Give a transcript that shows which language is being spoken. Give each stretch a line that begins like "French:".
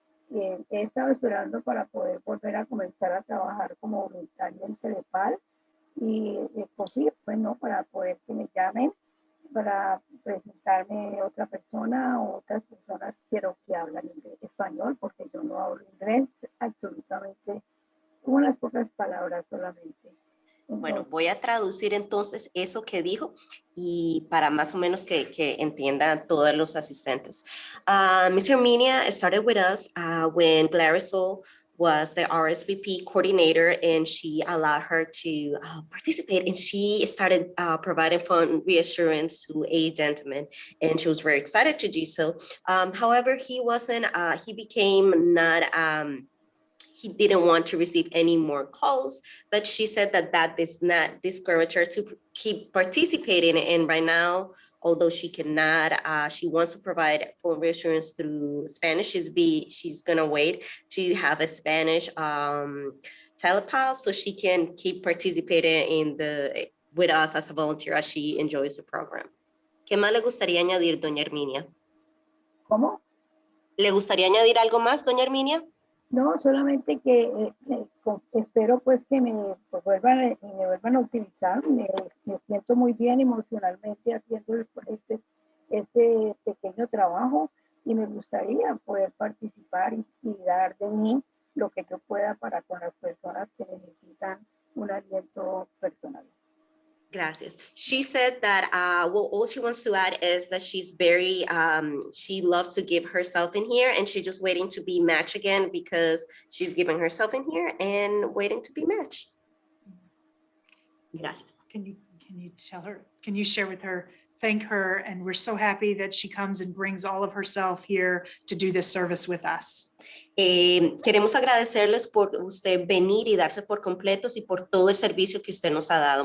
Spanish: He estado esperando para poder volver a comenzar a trabajar como voluntaria en CEDEPAL y confío, pues no, para poder que me llamen, para presentarme otra persona o otras personas quiero que hablan español, porque yo no hablo inglés absolutamente, unas pocas palabras solamente. Bueno, voy a traducir entonces eso que dijo y para más o menos que entiendan todos los asistentes.
English: Ms. Herminia started with us when Glarisol was the RSVP coordinator and she allowed her to participate and she started providing phone reassurance to a gentleman and she was very excited to do so. However, he became not, he didn't want to receive any more calls, but she said that does not discourage her to keep participating. And right now, although she cannot, she wants to provide phone reassurance through Spanish. She's gonna wait to have a Spanish telepal so she can keep participating with us as a volunteer as she enjoys the program.
Spanish: ¿Qué más le gustaría añadir, doña Herminia? ¿Cómo? ¿Le gustaría añadir algo más, doña Herminia? No, solamente que espero pues que me vuelvan a utilizar. Me siento muy bien emocionalmente haciendo este pequeño trabajo y me gustaría poder participar y dar de mí lo que yo pueda para con las personas que necesitan un aliento personal. Gracias.
English: She said that, all she wants to add is that she's very, she loves to give herself in here and she's just waiting to be matched again because she's giving herself in here and waiting to be matched.
Spanish: Gracias.
English: Can you tell her, can you share with her, thank her, and we're so happy that she comes and brings all of herself here to do this service with us.
Spanish: Queremos agradecerles por usted venir y darse por completos y por todo el servicio que usted nos ha dado.